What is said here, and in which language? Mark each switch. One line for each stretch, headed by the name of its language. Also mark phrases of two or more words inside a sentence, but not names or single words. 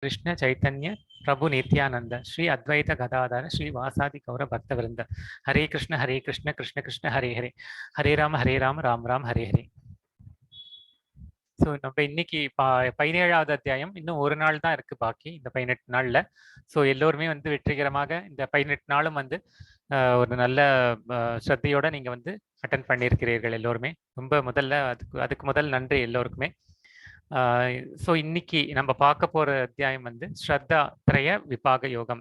Sanskrit: कृष्ण चैतन्य प्रभु नित्यानंद श्री अद्वैत गदाधर श्री वासादि गौर भक्तवृंद हरे कृष्ण कृष्ण कृष्ण हरे हरे हरे राम राम राम हरे हरे.
Tamil: ஸோ நம்ம இன்னைக்கு 17வது அத்தியாயம். இன்னும் ஒரு நாள் தான் இருக்கு பாக்கி இந்த 18 நாள்ல. ஸோ எல்லோருமே வந்து வெற்றிகரமாக இந்த 18 நாளும் வந்து ஒரு நல்ல ஸ்ரத்தையோட நீங்க வந்து அட்டன் பண்ணியிருக்கிறீர்கள் எல்லோருமே. ரொம்ப முதல்ல அதுக்கு முதல் நன்றி எல்லோருக்குமே. ஸோ இன்னைக்கு நம்ம பார்க்க போற அத்தியாயம் வந்து ஸ்ரத்தா திரய விபாக யோகம்.